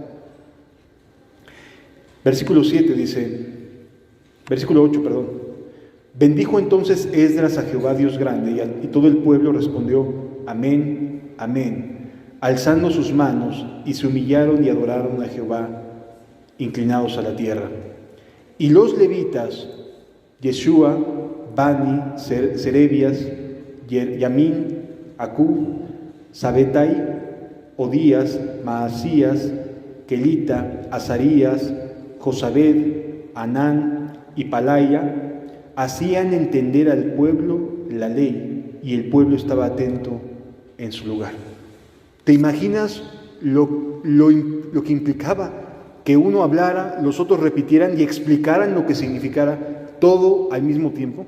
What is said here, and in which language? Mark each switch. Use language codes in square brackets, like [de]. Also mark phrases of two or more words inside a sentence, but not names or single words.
[es] Versículo 8 dice, bendijo entonces Esdras a Jehová Dios grande, y todo el pueblo respondió, amén, amén, alzando sus manos, y se humillaron y adoraron a Jehová, inclinados a la tierra. Y los levitas, Yeshua, Bani, Serebias, Yamin, Acub, Sabetai, Odías, Maasías, Kelita, Azarías, Josabed, Anán y Palaya, hacían entender al pueblo la ley, y el pueblo estaba atento en su lugar. ¿Te imaginas lo que implicaba que uno hablara, los otros repitieran y explicaran lo que significara todo al mismo tiempo?